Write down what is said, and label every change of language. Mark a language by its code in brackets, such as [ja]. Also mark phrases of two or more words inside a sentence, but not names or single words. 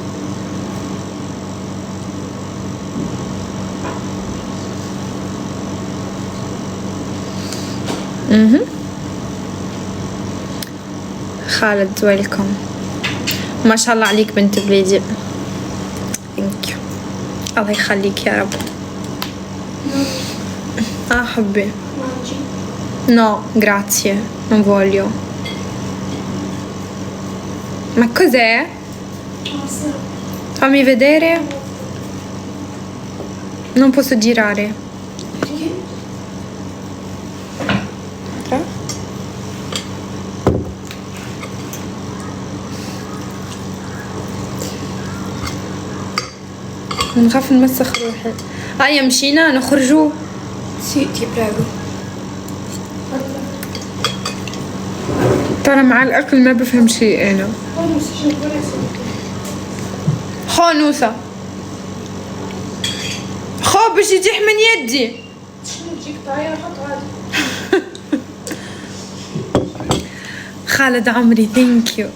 [ar] خالد ويلكم. ما شاء الله عليك بنت بليدي. [en] thank you. [ar] الله يخليك يا رب. حبي. [it] No, grazie, non voglio. Ma cos'è? Fammi vedere. Non posso girare. [ar] نخاف نمسخ روحي. هيا مشينا نخرجوا. [it] Sì, ti prego. [ar] ترى مع الأكل ما بفهم شيء أنا. خانوسة. خو باش يتيح من يدي. خالد عمري [en] thank you.